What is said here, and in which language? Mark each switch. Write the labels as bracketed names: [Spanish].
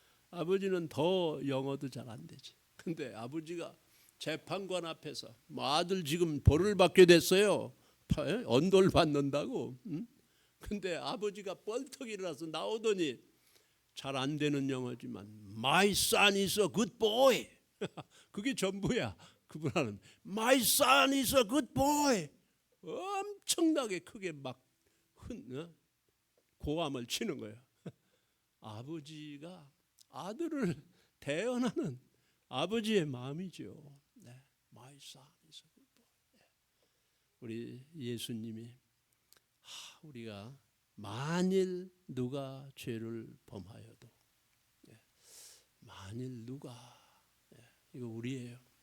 [Korean] 아버지는 더 영어도 잘 안 되지. 근데 아버지가 재판관 앞에서 뭐 아들 지금 벌을 받게 됐어요. 언도를 받는다고. 근데 아버지가 뻘떡 일어나서 나오더니 잘 안 되는 영어지만 [English] My son is a good boy. [Korean] 그게 전부야. 그분하는 [English] My son is a good boy. [Korean] 엄청나게 크게 막 고함을 치는 거예요. 아버지가 아들을 대언하는 아버지의 마음이죠. 네. [English] My son is a good boy. [Korean] 네. 우리 예수님이 우리가 만일 누가 죄를 범하여도 만일 누가 이거 우리예요.